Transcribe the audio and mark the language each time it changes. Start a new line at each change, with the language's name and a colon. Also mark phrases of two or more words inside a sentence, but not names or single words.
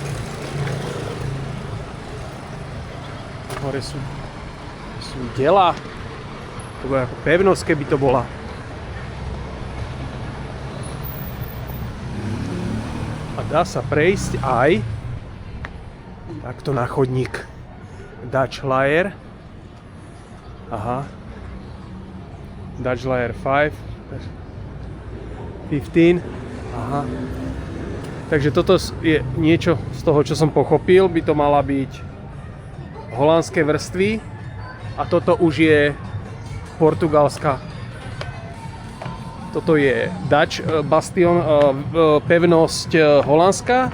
Slovak: Hore sú diela. To bude ako pevnosť, keby to bola. A dá sa prejsť aj takto na chodník.
English: Dutch Layer. Aha. Dutch Layer 5. 15.
Slovak: Aha. Takže toto je niečo z toho, čo som pochopil. By to mala byť holandské vrstvy. A toto už je portugalská. Toto je
English: Dutch Bastion,
Slovak: pevnosť holandská.